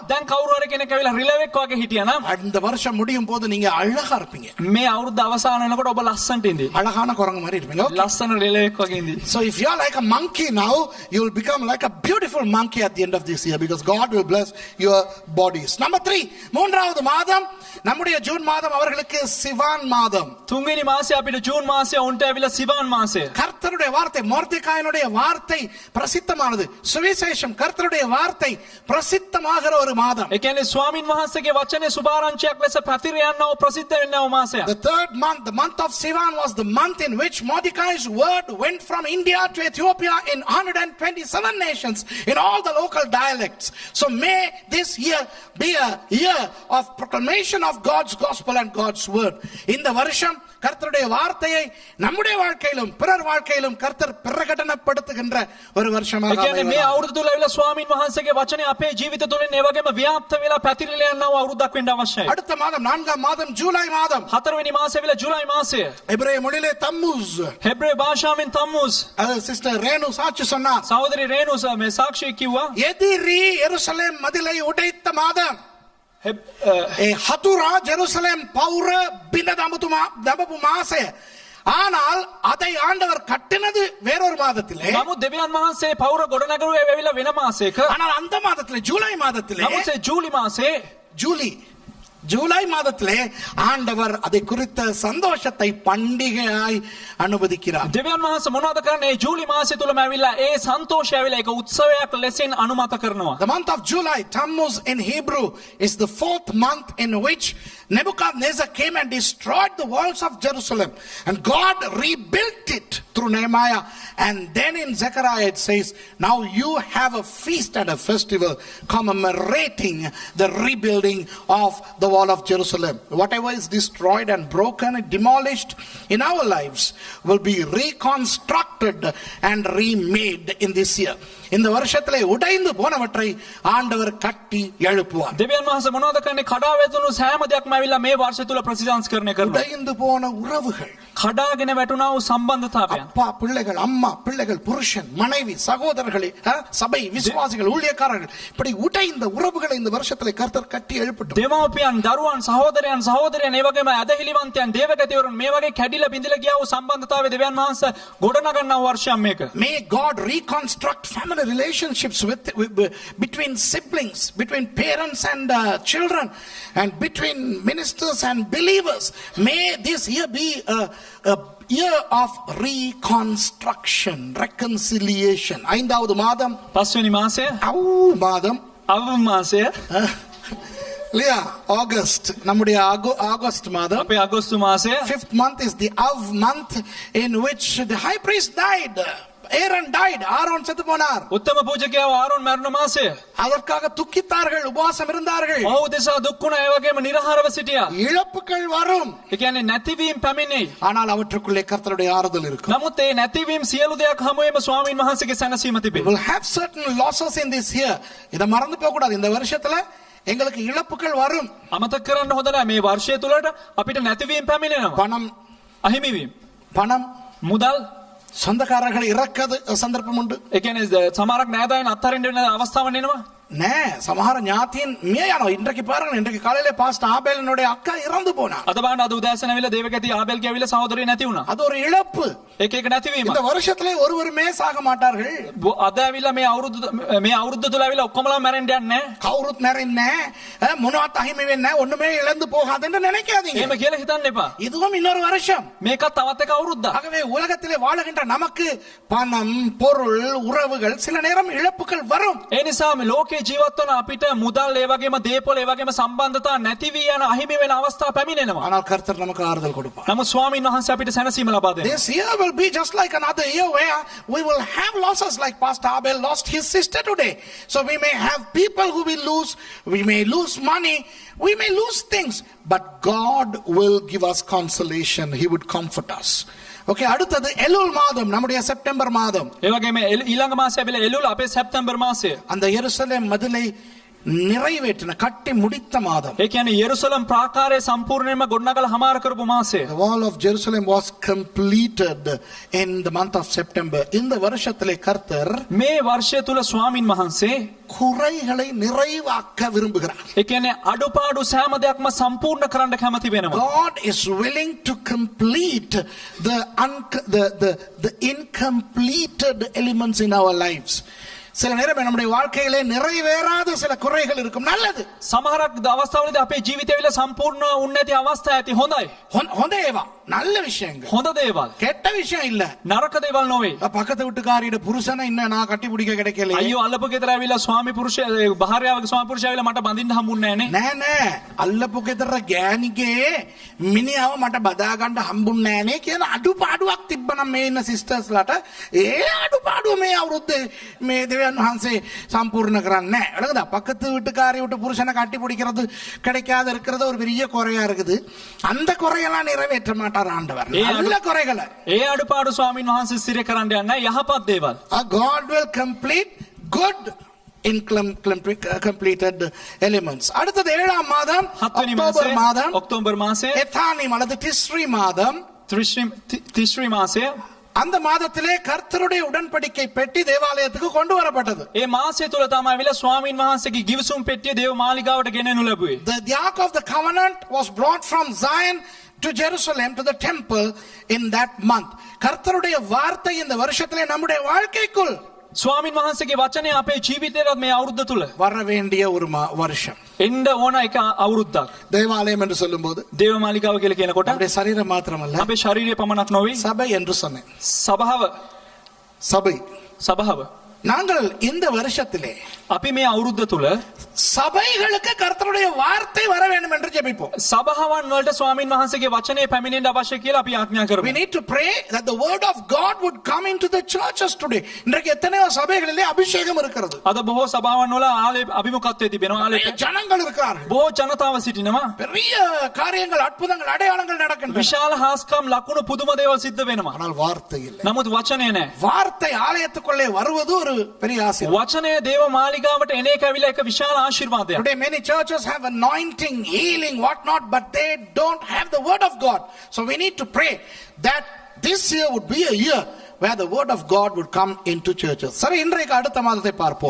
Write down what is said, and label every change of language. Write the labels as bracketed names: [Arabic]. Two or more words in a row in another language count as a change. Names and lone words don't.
[Sinhala] දැන් කවුරු හරි කෙනෙක් ඇවිල්ලා රිලෙවෙක් වගේ හිටියානම් [Tamil] இந்த வருஷம் முடியும் போது நீங்க அழகா இருப்பீங்க. [Sinhala] මේ අවුරුද්ද අවසාන වෙනකොට ඔබ ලස්සනට ඉඳී. [Tamil] அழகான குரங்கு மாதிரி இருப்பீங்க. [English] Okay? [Sinhala] ලස්සන රිලෙවෙක් වගේ ඉඳී. [English] So if you are like a monkey now, you will become like a beautiful monkey at the end of this year, because God will bless your bodies. Number 3, [Tamil] மூன்றாவது மாதம் நம்முடைய ஜூன் மாதம் அவர்களுக்கு சிவான் மாதம். [Sinhala] තුන්වෙනි මාසය අපිට ජූන් මාසය උන්ට ඇවිල්ලා සිවාන් මාසය. [Tamil] கர்த்தருடைய வார்த்தை, மொர்தெகாயினுடைய வார்த்தை பிரசித்தமானது. சுவிசேஷம், கர்த்தருடைய வார்த்தை பிரசித்தமாகிற ஒரு மாதம். [Sinhala] ඒ කියන්නේ ස්වාමින් වහන්සේගේ වචනේ සුභාරංචියක් ලෙස පැතිර යනව ප්‍රසිද්ධ වෙනව මාසයක්. [English] The third month, the month of Sivan, was the month in which Mordecai's word went from India to Ethiopia in 127 nations in all the local dialects. So may this year be a year of proclamation of God's gospel and God's word. In the [Tamil] வருஷம் கர்த்தருடைய வார்த்தையை நம்முடைய வாழ்க்கையிலும் பிறர் வாழ்க்கையிலும் கர்த்தர் பிரகடனப்படுத்துகின்ற ஒரு வருஷமாக [Sinhala] ඒ කියන්නේ මේ අවුරුදු තුල ඇවිල්ලා ස්වාමින් වහන්සේගේ වචනේ අපේ ජීවිත තුලින් ඒ වගේම ව්‍යාප්ත වෙලා පැතිරලා යනවා අවුරුද්දක් වෙන්න අවශ්‍යයි. [Tamil] அடுத்த மாதம், நான்காம் மாதம், ஜூலை மாதம். [Sinhala] හතරවෙනි මාසය ඇවිල්ලා ජුලයි මාසය. [Tamil] எபிரேய மொழியிலே தம்மூஸ். [Sinhala] හෙබ්‍රේ භාෂාවෙන් තම්මුස්. [Tamil] சிஸ்டர் ரேணு சாட்சி சொன்னார். [Sinhala] සහෝදරි රේණු මේ සාක්ෂි කිව්වා. [Tamil] எதிரி எருசலேம் மதிலை உடைத்த மாதம். [Sinhala] හතුරා ජෙරුසලම් පවුර බින්න තබපු මාසේ. [Tamil] ஆனால் அதை ஆண்டவர் கட்டினது வேறொரு மாதத்திலே. [Sinhala] නමුත් දෙවියන් වහන්සේ පෞර ගොඩනගරුවේ ඇවිල්ලා වෙන මාසයක. [Tamil] ஆனால் அந்த மாதத்திலே, ஜூலை மாதத்திலே, [Sinhala] නමුත් ජූලි මාසේ [Tamil] ஜூலை மாதத்திலே ஆண்டவர் அதை குறித்த சந்தோஷத்தை பண்டிகையாய் அனுமதிக்கிறார். [Sinhala] දෙවියන් වහන්සේ මොනවද කරන්නේ? ජූලි මාසය තුලම ඇවිල්ලා ඒ සන්තෝෂය ඇවිල්ලා ඒක උත්සවයක් ලෙසින් අනුමත කරනවා. [English] The month of July, Tammuz in Hebrew, is the 4th month in which Nebuchadnezzar came and destroyed the walls of Jerusalem, and God rebuilt it through Nehemiah. And then in Zechariah it says, now you have a feast and a festival commemorating the rebuilding of the wall of Jerusalem. Whatever is destroyed and broken and demolished in our lives will be reconstructed and remade in this year. [Tamil] இந்த வருஷத்திலே உடைந்து போனவற்றை ஆண்டவர் கட்டி எழுப்புவார். [Sinhala] දෙවියන් වහන්සේ මොනවද කරන්නේ? කඩා වැටුණු සෑම දෙයක්ම ඇවිල්ලා මේ වර්ෂය තුල ප්‍රතිසංස්කරණය කරනවා. [Tamil] உடைந்து போன உறவுகள், [Sinhala] කඩාගෙන වැටුණා වූ සම්බන්ධතාවයන්. [Tamil] அப்பா பிள்ளைகள், அம்மா பிள்ளைகள், புருஷன் மனைவி, சகோதரர்களே, சபை விசுவாசிகள், ஊழியக்காரர்கள், இப்படி உடைந்த உறவுகளை இந்த வருஷத்திலே கர்த்தர் கட்டி எழுப்பட்டும். [Sinhala] දෙමව්පියන්, දරුවන්, සහෝදරයන්, සහෝදරයන්, ඒ වගේම ඇදහිලිවන්තයන්, දේවගතිවරුන් මේ වගේ කැඩිලා බිඳිලා ගියා වූ සම්බන්ධතාවය දෙවියන් වහන්සේ ගොඩනගන්නා වර්ෂයක් මේක. [English] May God reconstruct family relationships between siblings, between parents and children, and between ministers and believers. May this year be a year of reconstruction, reconciliation. [Tamil] ஐந்தாவது மாதம், [Sinhala] පස්වෙනි මාසය, [Tamil] மாதம், [Sinhala] අවම මාසය, [Tamil] இல்லையா? ஆகஸ்ட், நம்முடைய ஆகஸ்ட் மாதம். [Sinhala] අපේ අගෝස්තු මාසය. [English] Fifth month is the Av month, in which the high priest died. Aaron died. [Tamil] ஆரோன் செத்து போனார். [Sinhala] උත්තම පූජකයා ආරෝන් මරණ මාසය. [Tamil] அதற்காக துக்கித்தார்கள், உபவாசம் இருந்தார்கள். [Sinhala] ඔහු දෙසා දුක් වුණා, ඒ වගේම නිර්හාරව සිටියා. [Tamil] இழப்புகள் வரும், [Sinhala] ඒ කියන්නේ නැතිවීම පැමිණෙයි. [Tamil] ஆனால் அவற்றுக்குள்ளே கர்த்தருடைய ஆறுதல் இருக்கும். [Sinhala] නමුත් ඒ නැතිවීම සියලු දෙයක් හැමෝෙම ස්වාමීන් වහන්සේගේ සැනසීම [English] We [Sinhala] තිබේ. [English] will have certain losses in this year. [Tamil] இத மறந்து போக கூடாது. இந்த வருஷத்துல எங்களுக்கு இழப்புகள் வரும். [Sinhala] අමතක කරන්න හොඳ නැහැ. මේ වර්ෂය තුලට අපිට නැතිවීම පැමිණෙනවා. [Tamil] பணம், [Sinhala] අහිමිවීම. [Tamil] பணம், [Sinhala] මුදල්, [Tamil] சொந்தக்காரர்களை இறக்காது சந்தர்ப்பம் உண்டு. [Sinhala] ඒ කියන්නේ සමහරක් නෑදෑයන් අත්හරින්න වෙන අවස්ථාවක් එනවා. நே சமஹார ஞாத்தியன் மேயானோ. [Tamil] இன்றைக்கு பாருங்க, இன்றைக்கு காலையில பாஸ்டர் ஆபேலினுடைய அக்கா இறந்து போனார். [Sinhala] අද බලන්න අද උදෑසන ඇවිල්ලා දේවගති ආබෙල් කියවිලා සහෝදරිය නැති වුණා. [Tamil] அது ஒரு இழப்பு. [Sinhala] එක එක නැතිවීම. [Tamil] இந்த வருஷத்திலே ஒருவருமே சாக மாட்டார்கள். [Sinhala] අද ඇවිල්ලා මේ අවුරුද්ද තුල ඇවිල්ලා ඔක්කොමලා මැරෙන්න යන්නේ නැහැ. கவுருத் நிறைந்தே මොනවත් අහිමි වෙන්නේ නැහැ, [Tamil] ஒண்ணுமே இழந்து போகாதுன்னு நினைக்காதீங்க. [Sinhala] එහෙම කියලා හිතන්න එපා. [Tamil] இதுவும் இன்னொரு வருஷம். [Sinhala] මේකත් තවත් එක අවුරුද්දක්. [Tamil] ஆகவே உலகத்திலே வாழுகின்ற நமக்கு பணம், பொருள், உறவுகள் சில நேரம் இழப்புகள் வரும். [Sinhala] ඒ නිසා මේ ලෝකේ ජීවත් වන අපිට මුදල්, ඒ වගේම දේපොළ, ඒ වගේම සම්බන්ධතා නැති වී යන අහිමි වෙන අවස්ථා පැමිණෙනවා. [Tamil] ஆனால் கர்த்தர் நமக்கு ஆறுதல் கொடுப்பார். [Sinhala] නමුත් ස්වාමීන් වහන්සේ අපිට සැනසීම ලබා දෙනවා. [English] This year will be just like another year where we will have losses, like Pastor Abel lost his sister today. So we may have people who will lose, we may lose money, we may lose things, but God will give us consolation. He would comfort us. [Tamil] Okay, அடுத்தது எலுல் மாதம், நம்முடைய செப்டம்பர் மாதம். [Sinhala] ඒ වගේම ඊළඟ මාසය ඇවිල්ලා එළුල්, අපේ සැප්තැම්බර් මාසය. [Tamil] அந்த எருசலேம் மதிலை நிறைவேற்றின, கட்டி முடித்த மாதம். [Sinhala] ඒ කියන්නේ යෙරුසලම් ප්‍රාකාරය සම්පූර්ණයෙන්ම ගොඩනගලා හමාර කරපු මාසය. [English] The wall of Jerusalem was completed in the month of September. [Tamil] இந்த வருஷத்திலே கர்த்தர் [Sinhala] මේ වර්ෂය තුල ස්වාමින් වහන්සේ [Tamil] குறைகளை நிறைவாக்க விரும்புகிறார். [Sinhala] ඒ කියන්නේ අඩුපාඩු සෑම දෙයක්ම සම්පූර්ණ කරන්න කැමති වෙනවා. [English] God is willing to complete the incompleted elements in our lives. [Tamil] சில நேரம் நம்முடைய வாழ்க்கையிலே நிறைவேறாத சில குறைகள் இருக்கும். நல்லது. [Sinhala] සමහරක් අවස්ථාවලදී අපේ ජීවිතේවල සම්පූර්ණ උන්නති අවස්ථා ඇති. හොඳයි. හොඳ ඒවා, [Tamil] நல்ல விஷயங்கள். [Sinhala] හොඳ දේවල්. [Tamil] கெட்ட விஷயம் இல்ல. [Sinhala] නරක දේවල් නොවේ. [Tamil] பக்கத்து வீட்டுக்காரியோட புருஷனை இன்னும் நான் கட்டி பிடிக்க கிடைக்கல. [Sinhala] අයියෝ අල්ලපු ගෙදර ඇවිල්ලා ස්වාමි පුරුෂය, භාර්යාවගේ ස්වාමි පුරුෂය ඇවිල්ලා මට බඳින්න හම්බුන්නේ නැහනේ. නෑ අල්ලපු ගෙදර ගෑණිගේ මිනිහව මට බදා ගන්න හම්බුන්නේ නැහනේ කියන අඩුපාඩුවක් තිබ්බනම් මේ ඉන්න සිස්ටර්ස්ලාට ඒ අඩුපාඩුව මේ අවුරුද්දේ මේ දෙවියන් වහන්සේ සම්පූර්ණ කරන්නේ නැහැ. [Tamil] விளங்குதா? பக்கத்து வீட்டுக்காரியோட புருஷனை கட்டி பிடிக்கிறது கிடைக்காத இருக்கிறது ஒரு பெரிய குறையா இருக்குது. அந்த குறையெல்லாம் நிறைவேற்ற மாட்டார் ஆண்டவர். நல்ல குறைகளை. [Sinhala] ඒ අඩුපාඩු ස්වාමීන් වහන්සේ සිර කරන්න යන්නේ යහපත් දේවල්. [English] God will complete good completed elements. [Tamil] அடுத்தது 7ஆம் மாதம், அக்டோபர் மாதம், [Sinhala] ඔක්තෝබර් මාසය, [Tamil] எத்தானிம் அல்லது திஸ்ரி மாதம். [Sinhala] තිස්රි මාසය. [Tamil] அந்த மாதத்திலே கர்த்தருடைய உடன்படிக்கை பெட்டி தேவாலயத்துக்கு கொண்டு வரப்பட்டது. [Sinhala] ඒ මාසය තුල තමයි ඇවිල්ලා ස්වාමීන් වහන්සේගේ ගිවිසුම් පෙට්ටිය දේව මාලිගාවට ගෙනෙනු ලැබුවේ. [English] The ark of the covenant was brought from Zion to Jerusalem to the temple in that month. [Tamil] கர்த்தருடைய வார்த்தை இந்த வருஷத்திலே நம்முடைய வாழ்க்கைக்குள் [Sinhala] ස්වාමීන් වහන්සේගේ වචනය අපේ ජීවිතේට මේ අවුරුද්ද තුල [Tamil] வர வேண்டிய ஒரு வருஷம். [Sinhala] එන්න ඕන එක අවුරුද්දක්. [Tamil] தேவாலயம் என்று சொல்லும்போது [Sinhala] දේව මාලිගාව කියලා කියනකොට [Tamil] நம்முடைய சரீரம் மாத்திரமல்ல, [Sinhala] අපේ ශරීරය පමණක් නොවේ. [Tamil] சபை என்று சொன்னேன். [Sinhala] සභාව. நாங்கள் [Tamil] இந்த வருஷத்திலே [Sinhala] අපි මේ අවුරුද්ද තුල [Tamil] சபைகளுக்கு கர்த்தருடைய வார்த்தை வர வேண்டும் என்று ஜெபிப்போம். [Sinhala] සභාවන් වලට ස්වාමීන් වහන්සේගේ වචනය පැමිණෙන්න අවශ්‍ය කියලා අපි ආඥා කරමු. [English] We need to pray that the word of God would come into the churches today. [Tamil] இன்றைக்கு எத்தனையோ சபைகளிலே அபிஷேகம் இருக்கிறது. [Sinhala] අද බොහෝ සභාවන් වල අභිමුඛත්වයේ තිබෙනවා. ආලේප [Tamil] ஜனங்கள் இருக்கிறார்கள். [Sinhala] බොහෝ ජනතාව සිටිනවා. [Tamil] பெரிய காரியங்கள், அற்புதங்கள், அடையாளங்கள் நடக்கின்றன. [Sinhala] විශාල හාස්කම්, ලකුණු, පුදුම දේවල් සිද්ධ වෙනවා. [Tamil] ஆனால் வார்த்தை இல்லை. [Sinhala] නමුත් වචනය නැහැ. [Tamil] வார்த்தை ஆலயத்துக்குள்ளே வருவது ஒரு ஒரு பெரிய ஆசீர்வாதம். [Sinhala] වචනය දේව මාලිගාවට එන එක ඇවිල්ලා එක විශාල ආශිර්වාදයක්. [English] Today many churches have anointing, healing, whatnot, but they don't have the word of God. So we need to pray that this year would be a year where the word of God would come into churches. [Tamil] சரி, இன்றைக்கு அடுத்த மாதத்தை பார்ப்போம்.